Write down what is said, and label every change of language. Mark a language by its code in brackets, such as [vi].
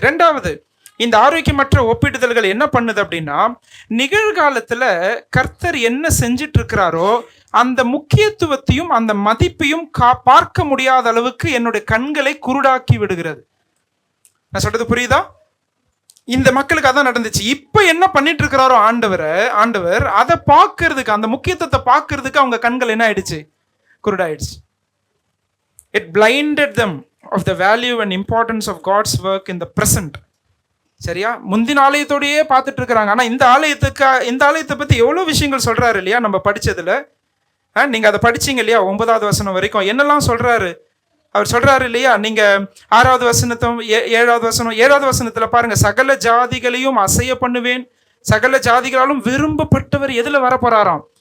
[ta] ரெண்டாவது, இந்த ஆரோக்கியமற்ற ஒப்பிடுதல்கள் என்ன பண்ணுது அப்படின்னா, நிகழ்காலத்துல கர்த்தர் என்ன செஞ்சிட்டு இருக்கிறாரோ அந்த முக்கியத்துவத்தையும் அந்த மதிப்பையும் பார்க்க முடியாத அளவுக்கு என்னுடைய கண்களை குருடாக்கி விடுகிறது. நான் சொல்றது புரியுதா? இந்த மக்களுக்கு அதான் நடந்துச்சு. இப்ப என்ன பண்ணிட்டு இருக்கிறாரோ ஆண்டவர் அதை பார்க்கறதுக்கு, அந்த முக்கியத்துவத்தை பார்க்கறதுக்கு அவங்க கண்கள் என்ன ஆயிடுச்சு? குருடாயிடுச்சு. [en] It blinded them of the value and importance of God's work in the present. [ta] சரியா? முந்தின ஆலயத்தோடையே பார்த்துட்டு இருக்கிறாங்க. ஆனா இந்த ஆலயத்தை பத்தி எவ்வளவு விஷயங்கள் சொல்றாரு இல்லையா? நம்ம படிச்சதுல நீங்க அதை படிச்சீங்க இல்லையா? 9வது வசனம் வரைக்கும் என்னெல்லாம் சொல்றாரு அவர் சொல்றாரு இல்லையா? நீங்க 6வது வசனத்தும் 7வது வசனத்துல பாருங்க, சகல ஜாதிகளையும் அசைய பண்ணுவேன், சகல ஜாதிகளாலும் விரும்பப்பட்டவர் எதுல வரப்போறாராம்?